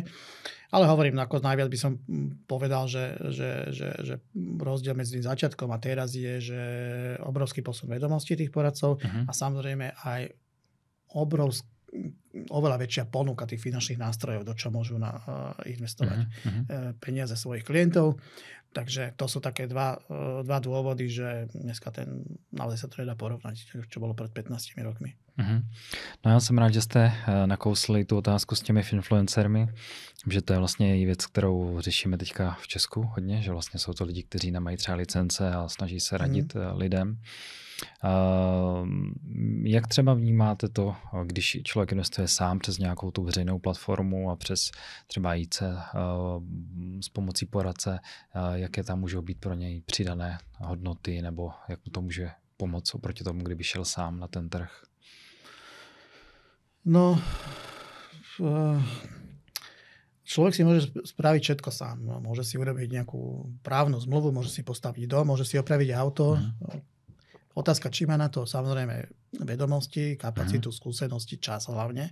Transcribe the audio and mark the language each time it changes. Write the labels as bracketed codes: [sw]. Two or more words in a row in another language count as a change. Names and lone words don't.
[sk] Ale hovorím, ako najviac by som povedal, že rozdiel medzi začiatkom a teraz je, že obrovský posun vedomostí tých poradcov a samozrejme aj oveľa väčšia ponuka tých finančných nástrojov, do čo môžu investovať peniaze svojich klientov. Takže to sú také dva dôvody, že dneska naozaj sa to nedá porovnať, čo bolo pred 15 rokmi. [cs] No já jsem rád, že jste nakousli tu otázku s těmi influencermi, že to je vlastně i věc, kterou řešíme teďka v Česku hodně, že vlastně jsou to lidi, kteří nemají třeba licence a snaží se radit lidem. Jak třeba vnímáte to, když člověk investuje sám přes nějakou tu veřejnou platformu a přes třeba IC s pomocí poradce, jaké tam můžou být pro něj přidané hodnoty nebo jak mu to může pomoct oproti tomu, kdyby šel sám na ten trh? [sk] No, človek si môže spraviť všetko sám. No, môže si urobiť nejakú právnu zmluvu, môže si postaviť dom, môže si opraviť auto. Otázka, či má na to samozrejme vedomosti, kapacitu, skúsenosti, čas hlavne.